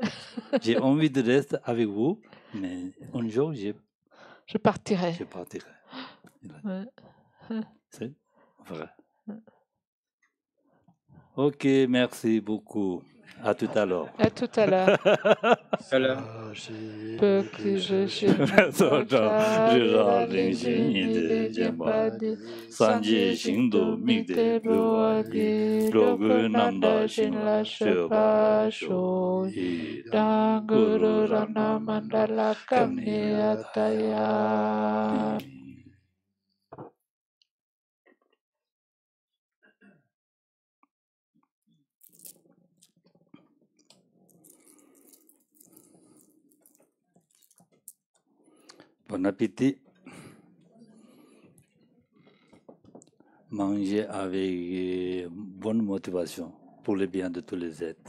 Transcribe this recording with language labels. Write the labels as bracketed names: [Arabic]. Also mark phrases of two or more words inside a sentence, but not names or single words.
[French] J'ai envie de rester avec vous, mais un jour, je partirai. Je partirai. C'est vrai. Ok, merci beaucoup. À tout à l'heure. À tout à l'heure. Peu que je Sanjie Xingdu Migde Buwagi Logu Namda Xingla Sheba Shoyi Danguru Rana Mandala Kamni Ataya. Bon appétit. Manger avec bonne motivation pour le bien de tous les êtres.